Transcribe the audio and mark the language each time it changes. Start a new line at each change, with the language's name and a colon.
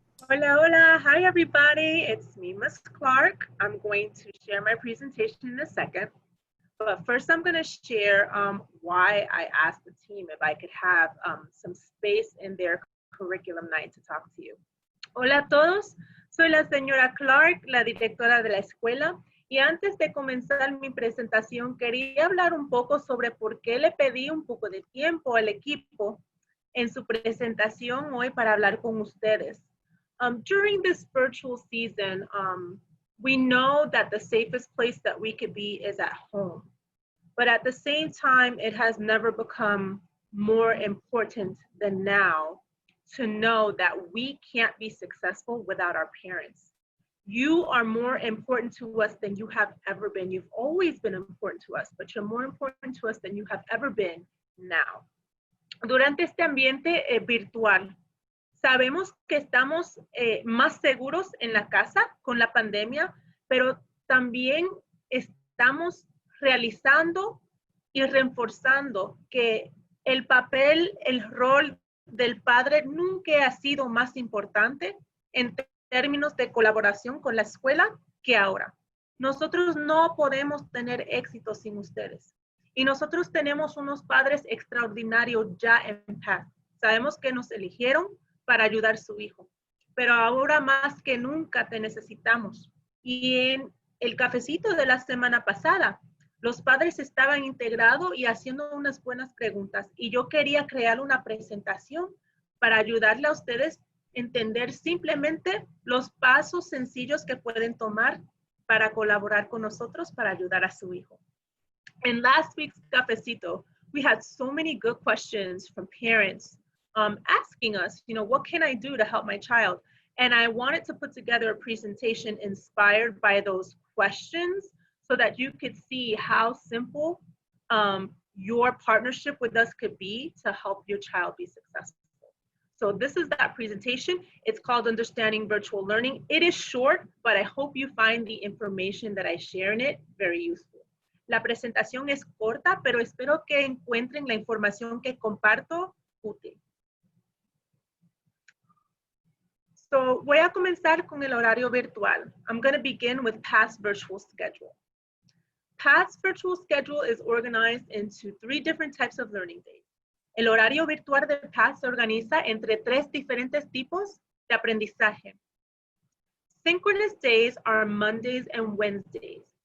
Spanish: Hola, hola.
English: Hi, everybody. It's me, Ms. Clark. I'm going to share my presentation in a second. But first, I'm going to share why I asked the team if I could have some space in their curriculum night to talk to you.
Spanish: Hola a todos. Soy la señora Clark, la directora de la escuela, y antes de comenzar mi presentación quería hablar un poco sobre por qué le pedí un poco de tiempo al equipo en su presentación hoy para hablar con ustedes.
English: During this virtual season, we know that the safest place that we could be is at home, but at the same time, it has never become more important than now to know that we can't be successful without our parents. You are more important to us than you have ever been. You've always been important to us, but you're more important to us than you have ever been now.
Spanish: Durante este ambiente virtual, sabemos que estamos más seguros en la casa con la pandemia, pero también estamos realizando y reforzando que el papel, el rol del padre nunca ha sido más importante en términos de colaboración con la escuela que ahora. Nosotros no podemos tener éxito sin ustedes. Y nosotros tenemos unos padres extraordinarios ya en paz. Sabemos que nos eligieron para ayudar a su hijo, pero ahora más que nunca te necesitamos. Y en el cafecito de la semana pasada, los padres estaban integrados y haciendo unas buenas preguntas. Y yo quería crear una presentación para ayudarle a ustedes a entender simplemente los pasos sencillos que pueden tomar para colaborar con nosotros para ayudar a su hijo.
English: In last week's cafecito, we had so many good questions from parents asking us, what can I do to help my child? And I wanted to put together a presentation inspired by those questions so that you could see how simple your partnership with us could be to help your child be successful. So this is that presentation. It's called Understanding Virtual Learning. It is short, but I hope you find the information that I share in it very useful.
Spanish: La presentación es corta, pero espero que encuentren la información que comparto útil. So voy a comenzar con el horario virtual.
English: I'm going to begin with PATH's virtual schedule. PATH's virtual schedule is organized into 3 different types of learning days.
Spanish: El horario virtual de PATH se organiza entre 3 diferentes tipos de aprendizaje.
English: Synchronous days are Mondays and Wednesdays.